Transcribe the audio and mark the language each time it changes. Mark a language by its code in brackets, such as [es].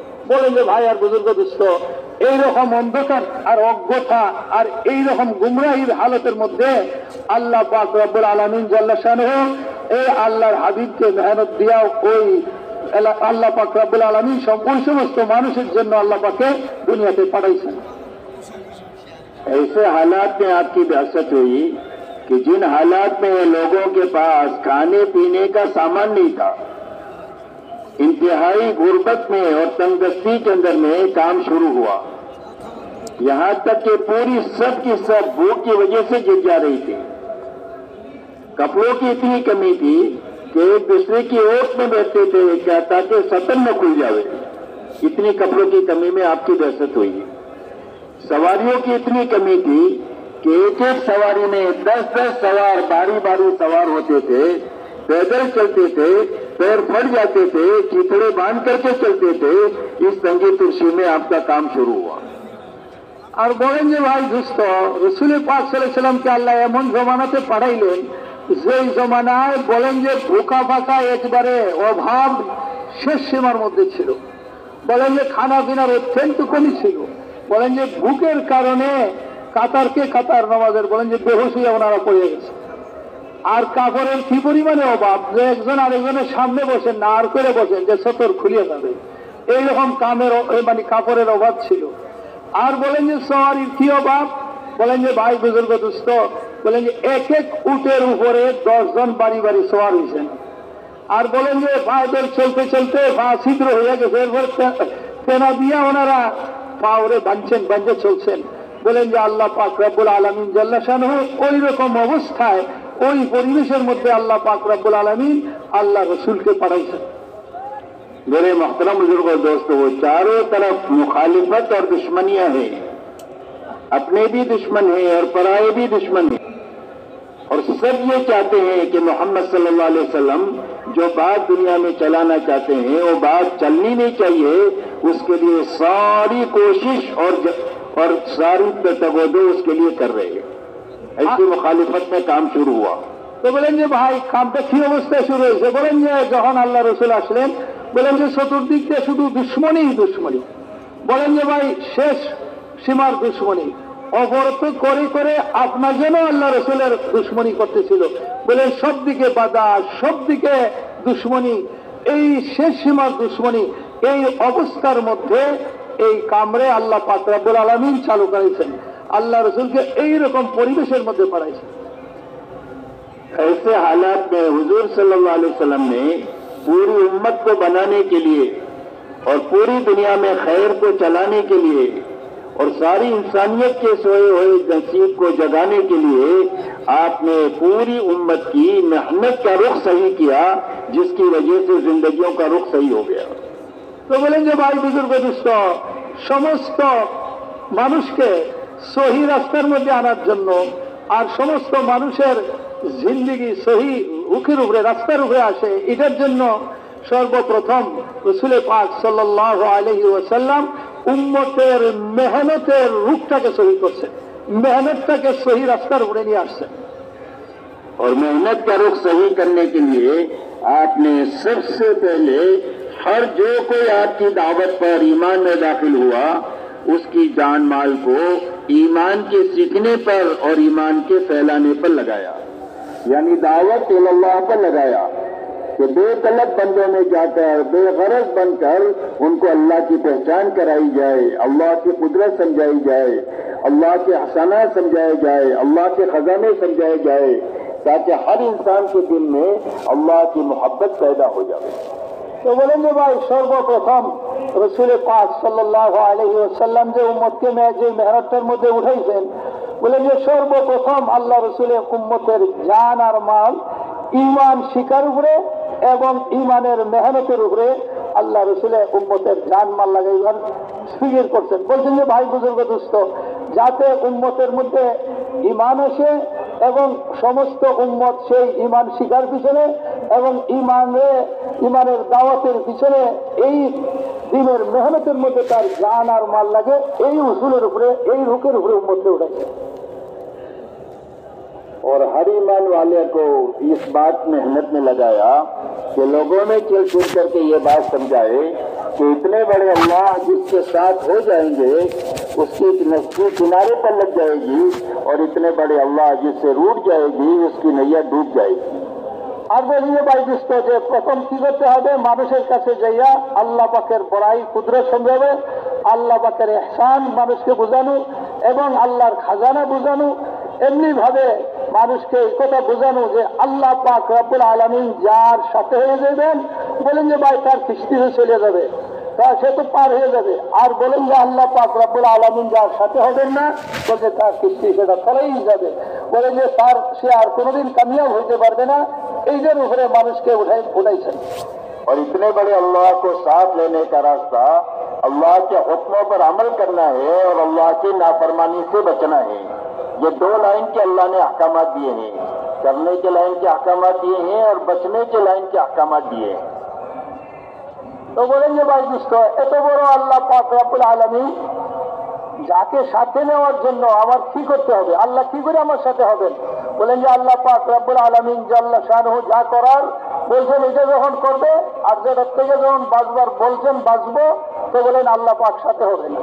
[bn] বলেন যে ভাই আর বুজুর্গ দুস্থ, এইরকম অন্ধকার আর অজ্ঞতা আর এইরকম গুমরাহির হালতের মধ্যে আল্লাহ পাক রব্বুল আলামিন জাল্লা শানুহু এই আল্লাহর হাবিবকে মেহনত দিয়াও ওই আল্লাহ পাক রব্বুল আলামিন ওই সমস্ত মানুষের জন্য আল্লাহ পাকে দুনিয়াতে পাঠাইছেন। [hi] ऐसे हालात में आपकी बिअसत हुई कि जिन हालात में लोगों के पास खाने पीने का सामान नहीं था, इंतहाई गुर्बत में और तंगदस्ती के अंदर में काम शुरू हुआ, यहाँ तक कि पूरी सब की सब भूख की वजह से गिर जा रही थी। कपड़ों की इतनी कमी थी कि एक दूसरे की ओट में बैठते थे क्या ताकि सतन न खुल जावे। इतनी कपड़ों की कमी में आपकी बिअसत हुई। सवारियों की इतनी कमी थी कि एक एक सवारी में 10-10 सवार बारी बारी सवार होते थे, पैदल चलते थे, पैर फट जाते थे, चिथड़े बांध करके चलते थे। इस तंगी तुर्शी में आपका काम शुरू हुआ। [bn] আর বলেন যে ভাই দুস্থ, রসুল পাক সাল্লাল্লাহু আলাইহি সাল্লামকে আল্লাহ এমন জমানাতে পাঠাইলেন যেই জমানায় বলেন যে ভুকা ফাঁকা একবারে অভাব শেষ সীমার মধ্যে ছিল। বলেন যে খানা পিনার অত্যন্ত কমই ছিল। বলেন যে ভুকের কারণে কাতারকে কাতার নামাজের বলেন যে বেহুশ হয়ে ওনারা পড়ে গেছে। আর কাপড়ের কি পরিমাণে অভাব যে একজন আরেকজনের সামনে বসেন না, আর করে বসেন যে সতর খুলিয়ে যাবে, এইরকম মানে কাপড়ের অভাব ছিল। আর বলেন যে সওয়ারির কি অভাব, বলেন যে ভাই বুজুর্গ দুস্থ, বলেন যে এক এক উটের উপরে 10 জন বাড়ি বাড়ি সওয়ার হয়েছেন। আর বলেন যে পায়ের চলতে চলতে পা ছিদ্র হয়ে গেছে, এরপর তেনা দিয়া ওনারা পাওরে বাঁধে চলছেন। বলেন যে আল্লাহ পাক রব্বুল আলামিন জাল্লা শানহু ওই রকম অবস্থায় ওই পরিবেশের মধ্যে আল্লাহ পাক রব্বুল আলামিন আল্লাহ রসুলকে পাঠাইছেন। [hi] मेरे मोहतरम बुजुर्ग और दोस्तों, वो चारों तरफ मुखालिफत और दुश्मनियां हैं, अपने भी दुश्मन हैं और पराये भी दुश्मन हैं। और सब ये चाहते हैं कि मोहम्मद सल्लल्लाहु अलैहि वसल्लम जो बात दुनिया में चलाना चाहते हैं वो बात चलनी नहीं चाहिए। उसके लिए सारी कोशिश और सारी तवज्जो उसके लिए कर रहे हैं। ऐसी मुखालिफत में काम शुरू हुआ। [bn] তো বলেন যে ভাই কামটা কি অবস্থায় শুরু হয়েছে, বলেন যে যখন আল্লাহ রসুল আসলেন বলেন যে চতুর্দিক দিয়ে শুধু দুশ্মনী। বলেন যে ভাই শেষ সীমার দুশ্মনী, অবরত করে করে আপনার জন্য আল্লাহ রসুলের দুশ্মনী করতেছিল। বলেন সব দিকে বাধা, সব দিকে দুশ্মনী, এই শেষ সীমার দুশ্মনী। এই অবস্থার মধ্যে এই কামরে আল্লাহ পাক রব্বুল আলামিন চালু করেছেন, আল্লাহ রসুলকে এইরকম পরিবেশের মধ্যে পড়াইছেন। [hi] ऐसे हालात में हुजूर सल्लल्लाहु अलैहि वसल्लम ने पूरी उम्मत को बनाने के लिए और पूरी दुनिया में खैर को चलाने के लिए और सारी इंसानियत के सोए हुए नसीब को जगाने के लिए आपने पूरी उम्मत की मेहनत का रुख सही किया, जिसकी वजह से जिंदगियों का रुख सही हो गया। [bn] তো বলেন যে ভাই বুজুর্গ দুস্থ, সমস্ত মানুষকে সহি রাস্তার মধ্যে আনার জন্য আর সমস্ত মানুষের জিন্দেগি সহি রুখের উপরে রাস্তার উপরে আসে, এটার জন্য সর্বপ্রথম রসুল পাক সাল্লাল্লাহু আলাইহি ওয়াসাল্লাম উম্মতের মেহনতের রূপটাকে সহি করছে, মেহনতটাকে সহি রাস্তার উপরে নিয়ে আসছে। [hi] और मेहनत का रुख सही करने के लिए आपने सबसे पहले हर जो कोई आपकी दावत पर ईमान में दाखिल हुआ उसकी जान माल को ईमान के सीखने पर और ईमान के फैलाने पर लगाया, यानी दावत इल्लाह पर लगाया कि बेतलब बंदों में जाकर बेगरज बनकर उनको अल्लाह की पहचान कराई जाए, अल्लाह की कुदरत समझाई जाए, अल्लाह के हसाना समझाए जाए, अल्लाह के खजाने समझाए जाए, ताकि हर इंसान के दिल में अल्लाह की मोहब्बत पैदा हो जाए। [bn] তো বলেন যে ভাই সর্বপ্রথম রসুল পাক সাল্লাল্লাহু আলাইহি ওয়াসাল্লাম যে উম্মতকে যে মেহনতের মধ্যে উঠাইছেন, বলেন যে সর্বপ্রথম আল্লাহ রসুলের উম্মতের জান আর মাল ঈমান শিকার উপরে এবং ঈমানের মেহনতের উপরে আল্লাহ রসুলের উম্মতের জান মাল লাগাইবার ফিকির করছেন। বলছেন যে ভাই বুজুর্গ দুস্থ, যাতে উম্মতের মধ্যে ঈমান আসে এবং সমস্ত উম্মত সেই ঈমান শিকার পিছনে এবং ঈমানের দাওয়াতের পিছনে এই দিনের মেহনতের মধ্যে তার জান আর মাল লাগে, এই উসুলের উপরে এই রুকের উপরে উম্মতকে উঠাচ্ছে। [hi] और हर ईमान वाले को इस बात मेहनत में लगाया कि लोगों में चल फिर करके ये बात समझाए कि इतने बड़े अल्लाह जिसके साथ हो जाएंगे उसकी नस्ती किनारे पर लग जाएगी और इतने बड़े अल्लाह जिससे रूठ जाएगी उसकी नैया डूब जाएगी। [bn] আর বলিয়ে বাইদিষ্ট যে প্রথম কি করতে হবে, মানুষের কাছে যাইয়া আল্লাহ পাকের বড়াই কুদরত সম্ভবে, আল্লাহ পাকের ইহসান মানুষকে বোঝানো এবং আল্লাহর খাজানা বোঝানো। এমনি ভাবে মানুষকে এই কথা বোঝানো যে আল্লাহ পাক রব্বুল আলামিন যার সাথে হয়ে যাবেন, বলেন যে ভাই তার কিস্তিতে চলে যাবে, সে তো পার হয়ে যাবে। আর বলেন যে আল্লাহ পাক রব্বুল আলামিন যার সাথে হবেন না, বলছে তার কিস্তি সেটা চলেই যাবে। বলেন যে সে আর কোনোদিন কামিয়াব হইতে পারবে না। এইদের উপরে মানুষকে উঠাইছেন। [hi] और इतने बड़े अल्लाह को साथ लेने का रास्ता अल्लाह के हुक्मों पर अमल करना है और अल्लाह की नाफरमानी से बचना है। ये दो लाइन के अल्लाह ने अहकामात दिए हैं, करने के लाइन के अहकामात दिए हैं और बचने के लाइन के अहकामात दिए हैं। तो बोलेंगे भाई दोस्तों, [bn] এত বড় আল্লাহ পাক রব্বুল আলামিন যাকে সাথে নেওয়ার জন্য আমার কি করতে হবে, আল্লাহ কি করে আমার সাথে হবেন? বলেন যে আল্লাহ পাক রব্বুল আলামিন জাল্লা শানহু যা করার বলছেন এটা যখন করবে, আর যেটার থেকে যখন বাঁচবার বলছেন বাঁচবো, তো বলেন আল্লাহ পাক সাথে হবেন।